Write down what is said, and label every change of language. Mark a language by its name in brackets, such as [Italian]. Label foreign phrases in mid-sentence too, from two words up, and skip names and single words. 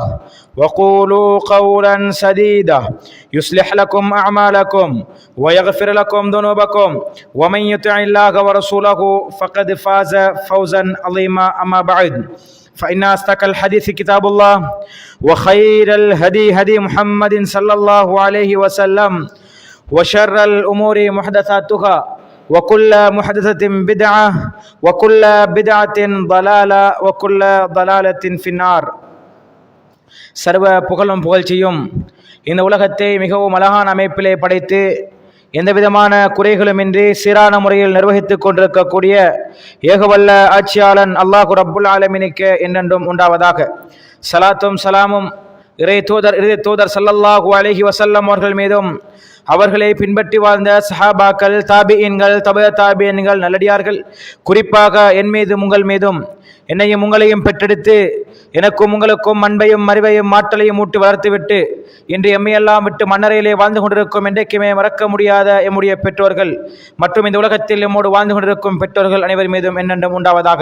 [Arabic] وقولوا قولا سديدا يصلح لكم أعمالكم ويغفر لكم ذنوبكم ومن يطع الله ورسوله فقد فاز فوزا عظيما أما بعد فإن أصدق الحديث كتاب الله وخير الهدي هدي محمد صلى الله عليه وسلم وشر الأمور محدثاتها وكل محدثة بدعة وكل بدعة ضلالة وكل ضلالة في النار. [Tamil] சர்வ புகழும் புகழ்ச்சியும் இந்த உலகத்தை மிகவும் அழகான அமைப்பிலே படைத்து எந்த விதமான குறைகளுமின்றி சீரான முறையில் நிர்வகித்துக் கொண்டிருக்கக்கூடிய ஏகவல்ல ஆட்சியாளன் [Arabic] الله رب العالمين [Tamil] என்றென்றும் உண்டாவதாக. சலாத்தும் சலாமும் இறை தூதர் [Arabic] صلى الله عليه وسلم [Tamil] அவர்கள் மீதும் அவர்களை பின்பற்றி வாழ்ந்த சஹாபாக்கள், தாபிஈன்கள், தப தாபிஈன்கள், நல்லடியார்கள், குறிப்பாக என் மீதும் உங்கள் மீதும் என்னையும் உங்களையும் பெற்றெடுத்து எனக்கும் உங்களுக்கும் அன்பையும் அறிவையும் ஆற்றலையும் ஊட்டி வளர்த்துவிட்டு இன்று எம்மையெல்லாம் விட்டு மண்ணறையிலே வாழ்ந்து கொண்டிருக்கும் என்றைக்குமே மறக்க முடியாத எம்முடைய பெற்றோர்கள் மற்றும் இந்த உலகத்தில் எம்மோடு வாழ்ந்து கொண்டிருக்கும் பெற்றோர்கள் அனைவர் மீதும் என்னென்றும் உண்டாவதாக.